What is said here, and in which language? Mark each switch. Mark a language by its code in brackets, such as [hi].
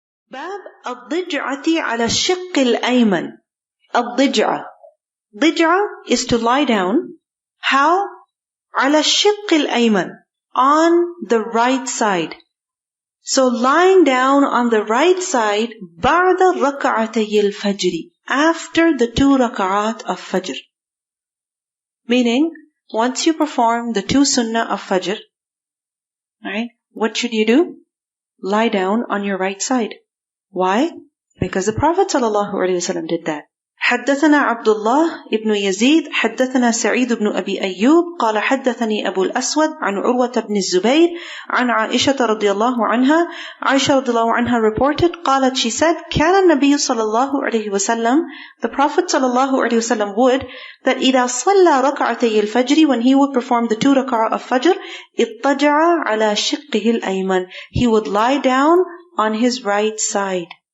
[ar] باب الضجعة على الشق الأيمن. الضجعة. [en] ضجعة is to lie down. How? [ar] على الشق الأيمن. [en] On the right side. So lying down on the right side [ar] بعد ركعتي الفجر. [en] After the 2 rak'at of Fajr. Meaning, once you perform the 2 Sunnah of Fajr, right? What should you do? Lie down on your right side. Why? Because the Prophet ﷺ did that. [ar] حدثنا عبد الله ابن يزيد حدثنا سعيد بن أبي أيوب قال حدثني أبو الأسود عن عروة بن الزبير عن عائشة رضي الله عنها. [en] Aisha [ar] رضي الله عنها [en] reported, [ar] قالت, [en] she said, [ar] كان النبي صلى الله عليه وسلم, [en] the Prophet صلى الله عليه وسلم would, that [ar] إذا صلى ركعتي الفجر, [en] when he would perform the 2 rak'ah of Fajr, [ar] اضطجع على شقه الأيمن, [en] he would lie down on his right side.